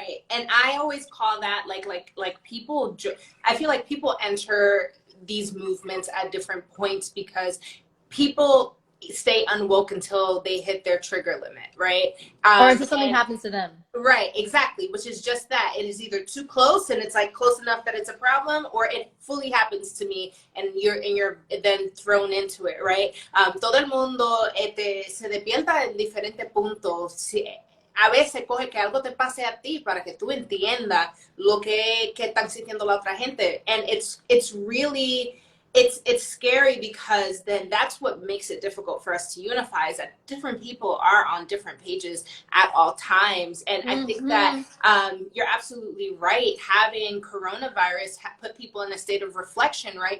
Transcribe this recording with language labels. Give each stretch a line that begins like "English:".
English: And I always call that like people. I feel like people enter these movements at different points because people stay unwoke until they hit their trigger limit, right? Or until something happens to them. Right, exactly, which is just that. It is either too close and it's like close enough that it's a problem, or it fully happens to me and you're then thrown into it, right?
Spanish: Todo el mundo se despierta en diferentes puntos. A veces coge que algo te pase a ti para que tú entiendas lo que están sintiendo la otra gente.
English: And it's really... It's scary because then that's what makes it difficult for us to unify, is that different people are on different pages at all times. And I think that you're absolutely right. Having coronavirus put people in a state of reflection, right?